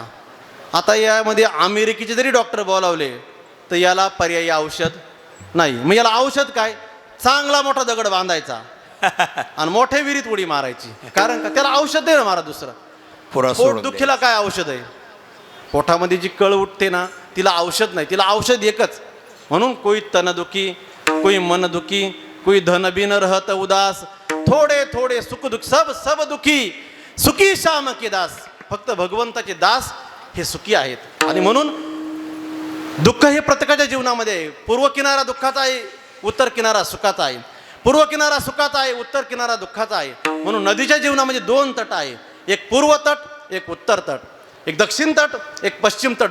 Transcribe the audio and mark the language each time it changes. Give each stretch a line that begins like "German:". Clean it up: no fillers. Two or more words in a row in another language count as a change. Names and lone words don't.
Marathi: आता यामध्ये अमेरिकेचे जरी डॉक्टर बोलावले तर याला पर्यायी औषध नाही. मग याला औषध काय? चांगला मोठा दगड बांधायचा आणि मोठ्या विहिरीत उडी मारायची. कारण का? त्याला औषध नाही ना मारा दुसरं. पोट दुखीला काय औषध आहे? पोटामध्ये जी कळ उठते ना, तिला औषध नाही, तिला औषध एकच.
Hindi: म्हणून कोई तन दुखी, कोई मन दुखी, कोई धन बिन रहत उदास, थोडे थोडे सुख दुख सब सब दुखी, सुखी श्याम के दास.
Marathi: फक्त भगवंताचे दास हे सुखी आहेत. आणि म्हणून दुःख हे प्रत्येकाच्या जीवनामध्ये आहे. पूर्व किनारा दुःखाचा आहे, उत्तर किनारा सुखाचा आहे. पूर्व किनारा सुखाचा आहे, उत्तर किनारा दुःखाचा आहे. म्हणून नदीच्या जीवनामध्ये दोन तट आहे, एक पूर्व तट, एक उत्तर तट, एक दक्षिण तट, एक पश्चिम तट.